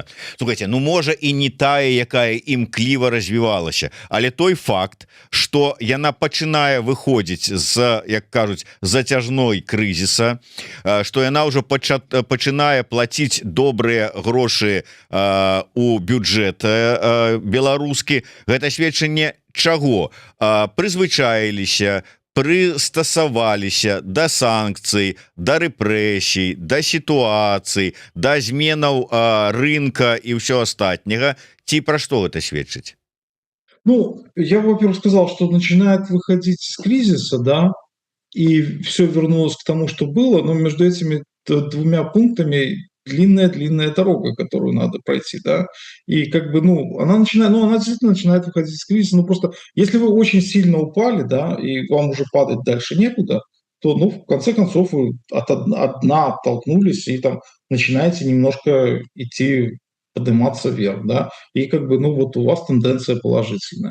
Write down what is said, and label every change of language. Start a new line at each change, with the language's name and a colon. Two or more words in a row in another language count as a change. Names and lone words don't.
Belarusian: Слухайте, ну можа і не тая, якая імкліва развівалася, але той факт, што яна пачынае выходзіць з, як кажуць, зацяжной крызіса, што яна ўжо пачынае плаціць добрыя грошы у бюджет беларускі, гэта сведчанне чаго? Прызвычаіліся, прыстасаваліся да санкцый, да рэпрэсій, да сітуацый, да зменаў рынка і ўсё астатняга. Ці пра што гэта сведчыць? Ну,
Russian: я, во-первых, сказал, что начинает выходить из кризиса, да, и все вернулось к тому, что было, но между этими двумя пунктами длинная-длинная дорога, которую надо пройти, да, и как бы, ну, она действительно начинает выходить из кризиса, ну, просто, если вы очень сильно упали, да, и вам уже падать дальше некуда, то, ну, в конце концов, вы от дна оттолкнулись и там начинаете немножко идти, подниматься вверх, да, и как бы, ну, вот у вас тенденция положительная.